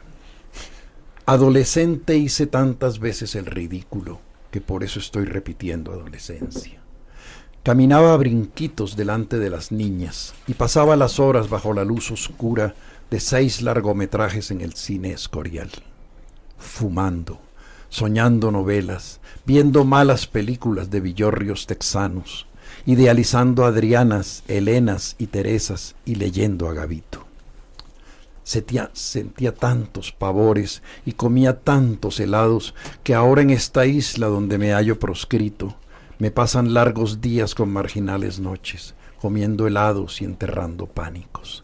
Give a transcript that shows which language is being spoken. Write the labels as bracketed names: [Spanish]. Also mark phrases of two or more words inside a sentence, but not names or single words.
[Spanish] Adolescente hice tantas veces el ridículo que por eso estoy repitiendo adolescencia. Caminaba a brinquitos delante de las niñas y pasaba las horas bajo la luz oscura de 6 largometrajes en el cine Escorial. Fumando, soñando novelas, viendo malas películas de villorrios texanos, idealizando a Adrianas, Helenas y Teresas y leyendo a Gavito. Sentía tantos pavores y comía tantos helados que ahora en esta isla donde me hallo proscrito, me pasan largos días con marginales noches, comiendo helados y enterrando pánicos.